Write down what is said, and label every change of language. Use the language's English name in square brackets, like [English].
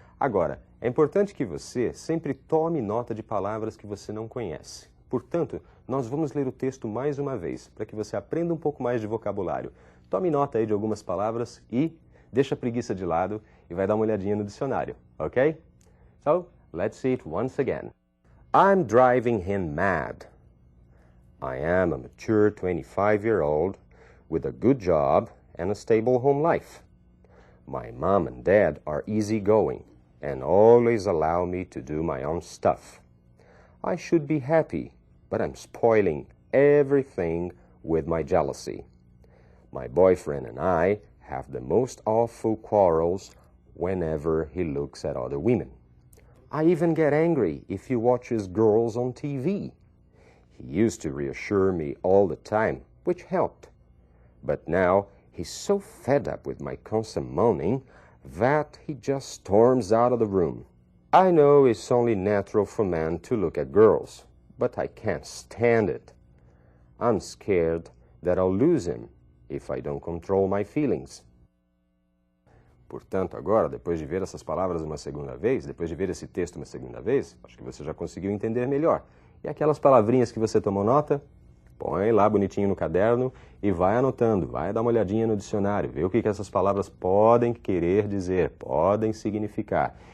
[Portuguese] Agora, é importante que você sempre tome nota de palavras que você não conhece. Portanto, nós vamos ler o texto mais uma vez, para que você aprenda um pouco mais de vocabulário. Tome nota aí de algumas palavras e deixa a preguiça de lado e vai dar uma olhadinha no dicionário, ok? [English] So, let's see it once again. I'm driving him mad. I am a mature 25-year-old with a good job and a stable home life. My mom and dad are easygoing and always allow me to do my own stuff. I should be happy, but I'm spoiling everything with my jealousy. My boyfriend and I have the most awful quarrels whenever he looks at other women. I even get angry if he watches girls on TV. He used to reassure me all the time, which helped. But now he's so fed up with my constant moaning that he just storms out of the room. I know it's only natural for men to look at girls, but I can't stand it. I'm scared that I'll lose him if I don't control my feelings. [Portuguese] Portanto, agora, depois de ver essas palavras uma segunda vez, depois de ver esse texto uma segunda vez, acho que você já conseguiu entender melhor. E aquelas palavrinhas que você tomou nota, põe lá bonitinho no caderno e vai anotando, vai dar uma olhadinha no dicionário, vê o que essas palavras podem querer dizer, podem significar.